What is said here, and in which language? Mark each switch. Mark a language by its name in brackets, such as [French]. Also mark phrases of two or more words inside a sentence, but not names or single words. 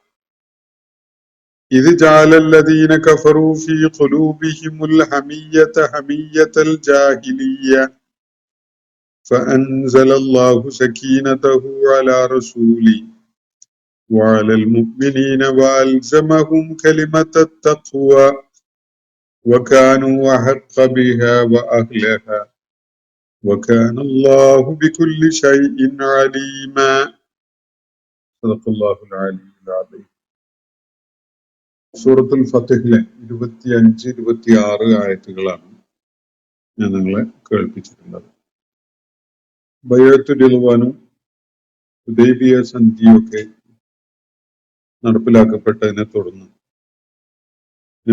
[Arabic] إذ جعل الذين كفروا في قلوبهم الحمية حمية الجاهلية فأنزل الله سكينته على رسوله وعلى المؤمنين وألزمهم كلمة التقوى وكانوا أحق بها وأهلها وكان الله بكل شيء عليما. صدق الله العلي العظيم. [Malayalam] സൂറത്തുൽ ഫത്ഹിലെ 25, 26 ആയത്തുകളാണ് ഞാൻ നിങ്ങളെ കേൾപ്പിച്ചിട്ടുള്ളത്. ബൈഅത്തുൽ റിദ്വാനും ഹുദൈബിയ സന്ധിയൊക്കെ നടപ്പിലാക്കപ്പെട്ടതിനെ തുടർന്ന് നബി